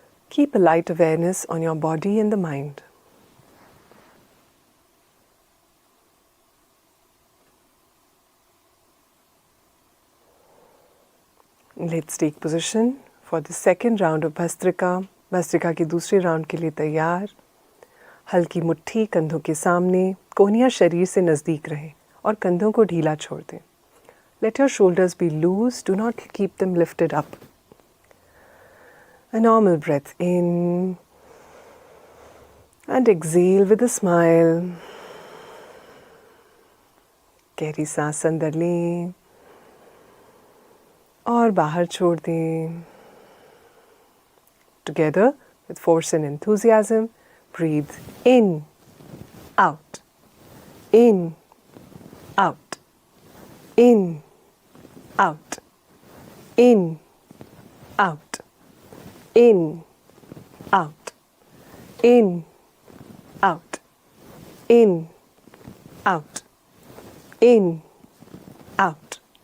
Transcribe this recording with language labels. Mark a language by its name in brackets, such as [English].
[English] Keep a light awareness on your body and the mind. Let's take position for the second round of Bhastrika. [Hindi] Bhastrika की दूसरे round के लिए तैयार। हल्की मुट्ठी कंधों के सामने, कोहनियाँ शरीर से नज़दीक रहें और कंधों को ढीला छोड़ दें। [English] Let your shoulders be loose, do not keep them lifted up. A normal breath in and exhale with a smile. [Hindi] गहरी सांस अंदर लें और बाहर छोड़ दें। [English] Together with force and enthusiasm, breathe in, out, in, out, in, out, in, out. In, out, in, out, in, out, in, out, in, out,